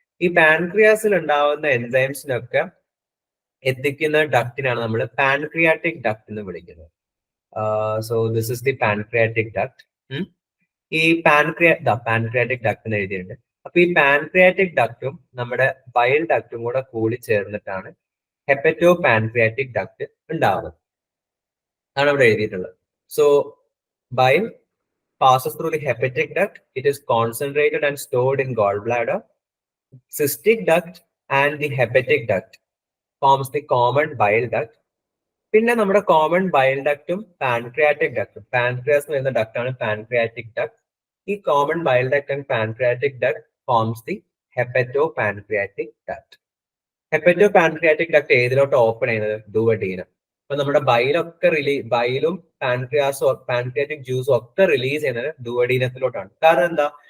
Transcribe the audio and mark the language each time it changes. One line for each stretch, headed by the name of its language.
Malayalam: ഈ പാൻക്രിയാസിൽ ഉണ്ടാവുന്ന എൻസൈംസിനൊക്കെ എത്തിക്കുന്ന ഡക്റ്റിനാണ് നമ്മൾ പാൻക്രിയാറ്റിക് ഡക്ട് എന്ന് വിളിക്കുന്നത്.
English: So this is the pancreatic duct.
Malayalam: ഈ പാൻക്രിയാറ്റിക് ഡക്ട് എന്ന് എഴുതിയിട്ടുണ്ട്. അപ്പൊ ഈ പാൻക്രിയാറ്റിക് ഡക്റ്റും നമ്മുടെ ബൈൽ ഡക്റ്റും കൂടി ചേർന്നിട്ടാണ് ഹെപ്പറ്റോ പാൻക്രിയാറ്റിക് ഡക്ട് ഉണ്ടാവുന്നത്. ആണ് ഇവിടെ എഴുതിയിട്ടുള്ളത്.
English: So bile passes through the hepatic duct. It is concentrated and stored in gallbladder. Cystic duct and the hepatic duct forms the common bile duct.
Malayalam: പിന്നെ നമ്മുടെ കോമൺ ബൈൽ ഡക്റ്റും പാൻക്രിയാറ്റിക് ഡക്റ്റും, പാൻക്രിയാസ് എന്ന് പറയുന്ന duct ആണ് pancreatic duct.
English: ഈ common bile duct and pancreatic duct forms the hepato pancreatic duct.
Malayalam: Hepato pancreatic duct ഏതിലോട്ട് open ചെയ്യുന്നത്? ഡുവഡീനം. അപ്പൊ നമ്മുടെ ബൈലും pancreatic ജ്യൂസും ഒക്കെ റിലീസ് ചെയ്യുന്നത് ഡുവഡീനത്തിലോട്ടാണ്. കാരണം എന്താ?